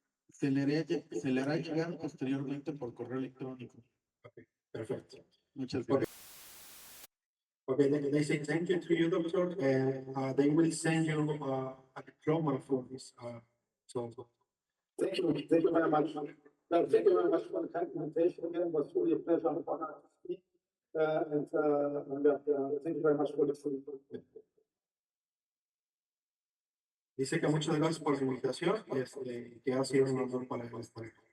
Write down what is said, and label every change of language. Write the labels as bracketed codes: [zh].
[es] se le hará llegar posteriormente por correo electrónico. Ok, perfecto. Muchas gracias. [en] Okay, they say thank you to you, doctor, and they will send you a diploma for this. Thank you very much. Thank you very much for the kind invitation. Again, it was really a pleasure and honor to speak. And thank you very much for this. [es] Dice que muchas gracias por su invitación y que ha sido un honor para él estar aquí.